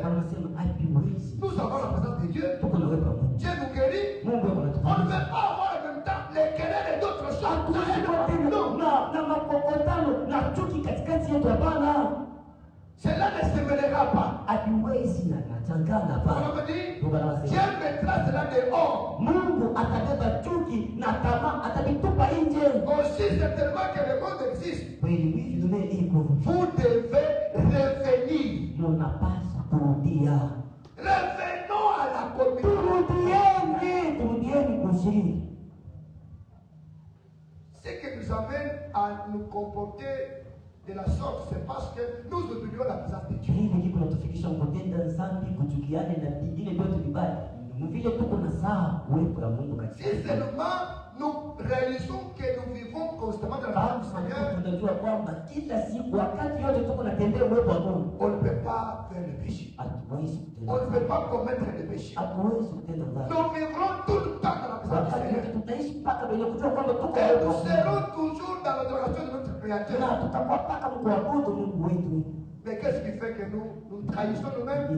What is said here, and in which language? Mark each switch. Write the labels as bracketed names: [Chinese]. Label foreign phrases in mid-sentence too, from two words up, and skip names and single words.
[Swahili] wanasema haipimwezi. [French] Nous avons la présence de Dieu. [Swahili] Tuko na wewe Mungu. [French] Dieu nous guérit. [Swahili] Mungu [French] On ne [Swahili] anatuponya. [French] peut pas avoir en même temps les querelles et d'autres choses. Non. [Swahili] Na mapokotano na chuki katikati yetu hapana. [French] Cela ne se mêlera pas. [Swahili] Hatuwezi na changana [French] On [Swahili] hapana. [French] me dit, [Swahili] Mungu anasema [French] Dieu mettra cela dehors. [Swahili] Mungu atabeba chuki na tamaa atabitupa nje. [French] Aussi certainement que le monde existe. [Swahili] Kweli hivi dunia iko. [French] Vous devez revenir. [Swahili] Mnapaswa kurudia. [French] Revenons à la communion. [Swahili] kushiriki. [French] Ce qui nous amène à nous comporter de la sorte, c'est parce que nous oublions la présence de Dieu. [Swahili] Hivi kipo natufikisha kutenda dhambi, kuchukiana na vingine vyote vibaya. Vile tuko na saa uwepo ya Mungu katika. [French] Si seulement nous réalisons que nous vivons constamment dans la présence du Seigneur, [Swahili] tunajua kwamba kila siku wakati yote tuko natembea uwepo wa Mungu. [French] On ne peut pas faire le péché. On ne peut pas commettre le péché. Nous vivrons tout le temps dans la présence du Seigneur. Et nous serons toujours dans l'adoration de notre Créateur. Mais qu'est-ce qui fait que nous trahissons nous-mêmes?